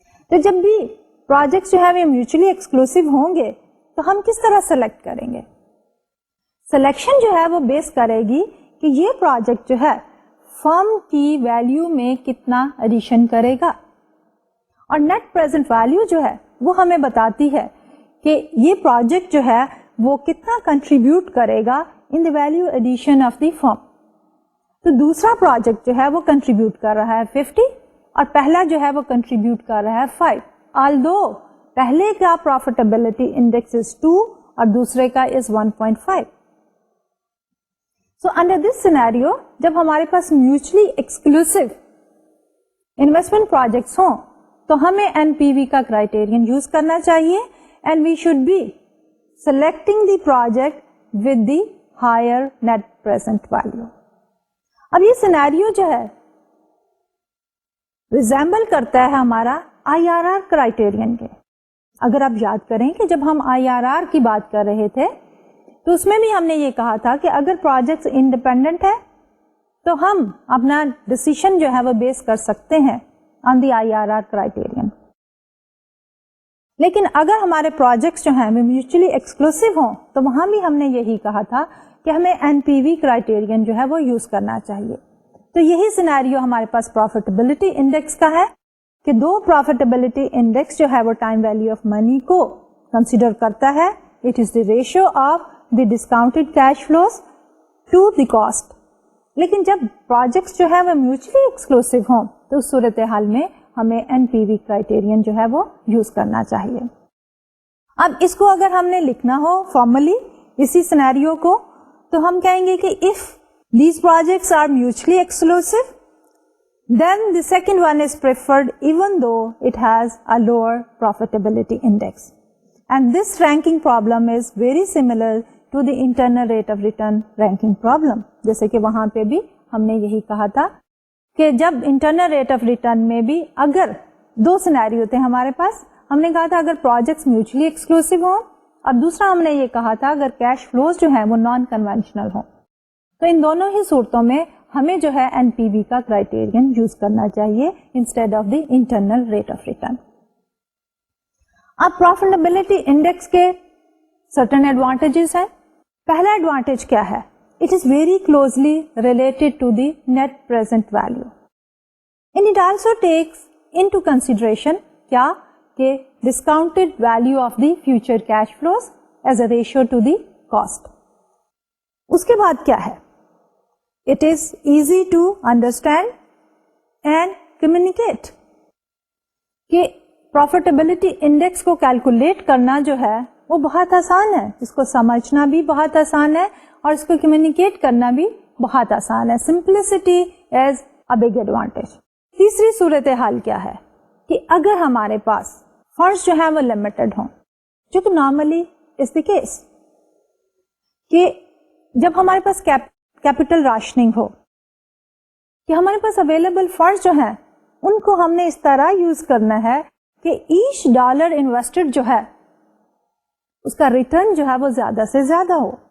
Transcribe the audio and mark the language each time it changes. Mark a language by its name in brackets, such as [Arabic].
[Urdu] تو جب بھی پروجیکٹس جو ہے وہ میوچلی ایکسکلوسیو ہوں گے تو ہم کس طرح سلیکٹ کریں گے؟ سلیکشن جو ہے وہ بیس کرے گی کہ یہ پروجیکٹ جو ہے فرم کی ویلیو میں کتنا ایڈیشن کرے گا, اور نیٹ پریزنٹ ویلیو جو ہے وہ ہمیں بتاتی ہے کہ یہ پروجیکٹ جو ہے وہ کتنا کنٹریبیوٹ کرے گا ان دی ویلیو ایڈیشن آف دی فرم. تو دوسرا پروجیکٹ جو ہے وہ کنٹریبیوٹ کر رہا ہے 50 اور پہلا جو ہے وہ کنٹریبیوٹ کر رہا ہے 5, although پہلے کا پروفیٹیبلٹی انڈیکس از 2 اور دوسرے کا از 1.5. [English] So under this scenario, [Urdu] جب ہمارے پاس میوچلی ایکسکلوسیو انویسٹمنٹ پروجیکٹس ہوں تو ہمیں NPV کا کرائٹیرین یوز کرنا چاہیے [English] and we should be selecting the project with the higher net present value. [Urdu] اب یہ سینیریو جو ہے ریزیمبل کرتا ہے ہمارا IRR کرائٹیرین کے. اگر آپ یاد کریں کہ جب ہم IRR کی بات کر رہے تھے تو اس میں بھی ہم نے یہ کہا تھا کہ اگر پروجیکٹ انڈیپینڈنٹ ہے تو ہم اپنا ڈسیشن جو ہے وہ بیس کر سکتے ہیں آن دی IRR کرائٹیرین. لیکن اگر ہمارے پروجیکٹس جو ہیں وہ میوچلی ایکسکلوسیو ہوں تو وہاں بھی ہم نے یہی کہا تھا کہ ہمیں NPV کرائٹیرین جو ہے وہ یوز کرنا چاہیے. تو یہی سینیریو ہمارے پاس پروفیٹیبلٹی انڈیکس کا ہے کہ دو پروفیٹیبلٹی انڈیکس جو ہے وہ ٹائم ویلیو آف منی کو کنسیڈر کرتا ہے. [English] It is the ratio of the discounted cash flows to the cost. [Urdu] لیکن جب پروجیکٹس جو ہے وہ میوچلی ایکسکلوسیو ہوں تو اس صورتحال میں ہمیں NPV کرائٹیرین جو ہے وہ یوز کرنا چاہیے. اب اس کو اگر ہم نے لکھنا ہو فارملی اسی سینیریو کو تو ہم کہیں گے کہ [English] if these projects are mutually exclusive, then the second one is preferred even though it has a lower profitability index. And this ranking problem is very similar to the internal rate of return ranking problem. [Urdu] جیسے کہ وہاں پہ بھی ہم نے یہی کہا تھا کہ جب انٹرنل ریٹ آف ریٹرن میں بھی اگر دو سینیریو تھے ہمارے پاس, ہم نے کہا تھا اگر پروجیکٹس میوچلی ایکسکلوسیو ہوں اور دوسرا ہم نے یہ کہا تھا اگر کیش فلوز جو ہیں وہ نان کنونشنل ہوں. تو ان دونوں ہی صورتوں میں ہمیں جو ہے NPV کا کرائٹیرین یوز کرنا چاہیے [English] Instead of the internal rate of return. [Urdu] اب پروفیٹیبلٹی انڈیکس کے سرٹن ایڈوانٹیجز ہیں. پہلا ایڈوانٹیج کیا ہے؟ [English] It is very closely related to the net present value. And it also takes into consideration کیا کہ discounted value of the future cash flows as a ratio to the cost. [Urdu] اس کے بعد کیا ہے؟ [English] It is easy to understand and communicate. [Urdu] کہ profitability index کو calculate کرنا جو ہے وہ بہت آسان ہے, اس کو سمجھنا بھی بہت آسان ہے اور اس کو کمیونیکیٹ کرنا بھی بہت آسان ہے. [English] Simplicity is a big advantage. [Urdu] تیسری صورتحال کیا ہے کہ اگر ہمارے پاس فنڈس جو ہیں وہ لمیٹڈ ہوں, جو کہ نارملی از دی کیس, کہ جب ہمارے پاس کیپٹل راشننگ ہو کہ ہمارے پاس اویلیبل فنڈس جو ہیں ان کو ہم نے اس طرح یوز کرنا ہے کہ ایچ ڈالر انویسٹڈ جو ہے اس کا ریٹرن جو ہے وہ زیادہ سے زیادہ ہو.